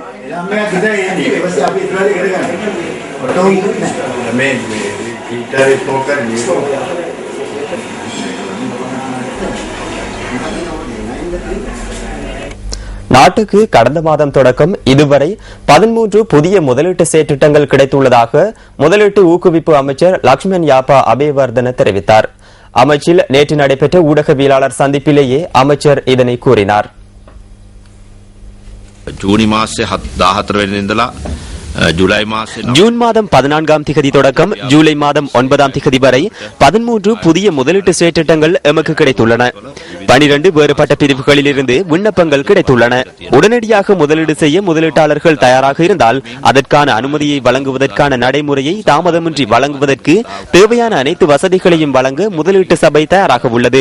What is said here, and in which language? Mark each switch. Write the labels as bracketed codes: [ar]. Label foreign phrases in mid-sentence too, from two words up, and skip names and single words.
[ta] நாட்டுக்கு கடந்த மாதம் தொடக்கம் இதுவரை 13 புதிய முதலீட்டு செயற்திட்டங்கள் கிடைத்துள்ளதாக முதலீட்டு ஊக்குவிப்பு அமைச்சர் லக்ஷ்மன் யாப்பா அபேவர்தன தெரிவித்தார். அமைச்சில் நேற்று நடைபெற்ற ஊடகவியலாளர் சந்திப்பிலேயே அமைச்சர் இதனை கூறினார். [si] ජූනි මාසයේ 14 වෙනිදා ඉඳලා [ta] ஜூலை மாதம் ஜூன் மாதம் 14ஆம் திகதி தொடக்கம் ஜூலை மாதம் 9ஆம் திகதி வரை 13 புதிய முதலீட்டு செயற்றிட்டங்கள் எமக்கு கிடைத்துள்ளன. 12 வேறுபட்ட பிரிவுகளில் இருந்து விண்ணப்பங்கள் கிடைத்துள்ளன. உடனடியாக முதலீடு செய்ய முதலீட்டாளர்கள் தயாராக இருந்தால் அதற்கான அனுமதியை வழங்குவதற்கான நடைமுறையை தாமதமின்றி வழங்குவதற்கு தேவையான அனைத்து வசதிகளையும் வழங்க முதலீட்டு சபை தயாராக உள்ளது.